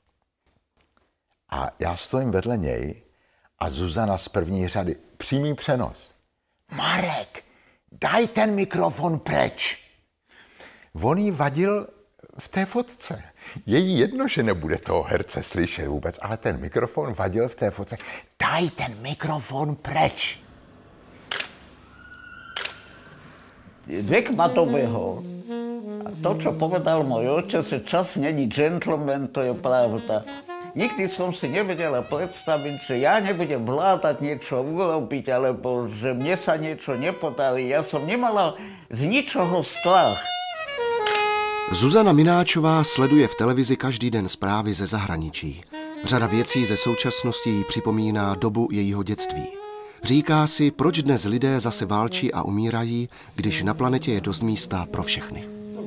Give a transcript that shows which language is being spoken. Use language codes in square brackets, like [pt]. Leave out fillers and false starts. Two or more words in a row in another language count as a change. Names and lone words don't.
[cs] A já stojím vedle něj a Zuzana z první řady, přímý přenos. [sk] Marek, daj ten mikrofon preč. [cs] On jí vadil v té fotce. Je jí jedno, že nebude toho herce slyšet vůbec, ale ten mikrofon vadil v té fotce. [sk] Daj ten mikrofon preč. Vek ma dobehol. A to, čo povedal môj otec, že čas není gentleman, to je pravda. Nikdy som si nevedela predstaviť, že ja nebudem vládať niečo urobiť, alebo že mne sa niečo nepodarí. Ja som nemala z ničoho strach. [cs] Zuzana Mináčová sleduje v televizi každý den zprávy ze zahraničí. Řada věcí ze současnosti jí připomíná dobu jejího dětství. Říká si, proč dnes lidé zase válčí a umírají, když na planetě je dost místa pro všechny.